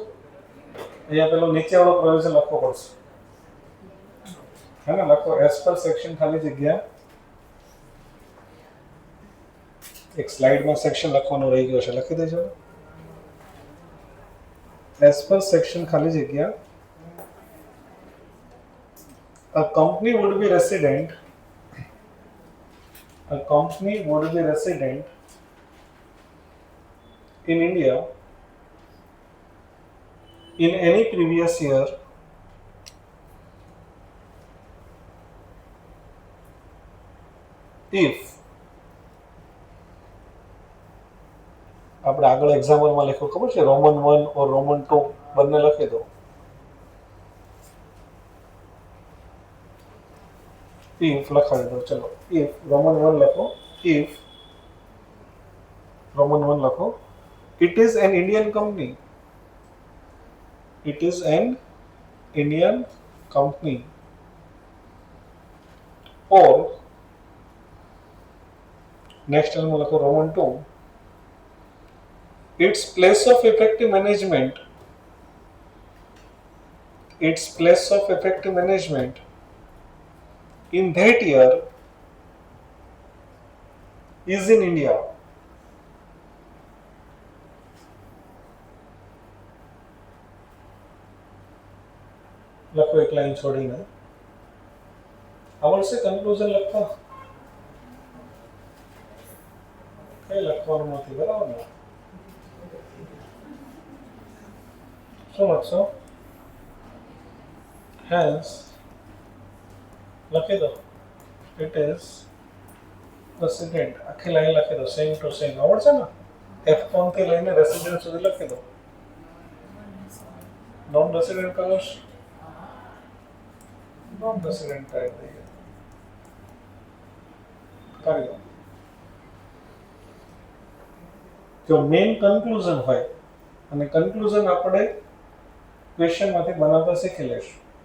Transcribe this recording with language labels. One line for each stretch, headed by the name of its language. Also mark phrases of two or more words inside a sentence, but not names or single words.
Gujarati: અહીંયા પેલો નીચે વાળો પ્રોવિઝન લખવો પડશે. હે ને, લખો
English: as per section
Gujarati: ખાલી જગ્યા. એક સ્લાઇડમાં સેક્શન લખવાનું રહી ગયો છે, લખી દેજો.
English: as per section
Gujarati: ખાલી જગ્યા.
English: A company would be resident. A company would be resident in India in any previous year if
Gujarati: આપણે આગળ એક્ઝામ્પલમાં લખ્યું ખબર છે,
English: Roman 1 or Roman 2
Gujarati: બંને લખી દો. if લખાવી દો. ચલો,
English: if Roman 1
Gujarati: લખો.
English: if Roman 1
Gujarati: લખો.
English: It is an Indian company. It is an Indian company. Or next one લખો રોમન 2. Its place of effective management. Its place of effective management in that year is in India.
Gujarati: લખો એક લાઈન છોડીને. આવડશે કન્ક્લુઝન લખતા? કઈ લખવાનું નથી, બરાબર ને? શું લખશો? Hence લખી દો.
English: It is resident.
Gujarati: આખી લાઈન લખી દો.
English: same to same
Gujarati: આવડશે ને? F1 થી લઈને રેસિડેન્ટ સુધી લખી દો.
English: non resident colours non resident type
Gujarati: દઈએ. કરી દો. જો
English: main conclusion
Gujarati: હોય, અને કન્ક્લુઝન આપણે ક્વેશ્ચનમાંથી બનાવતા શીખી લઈશું.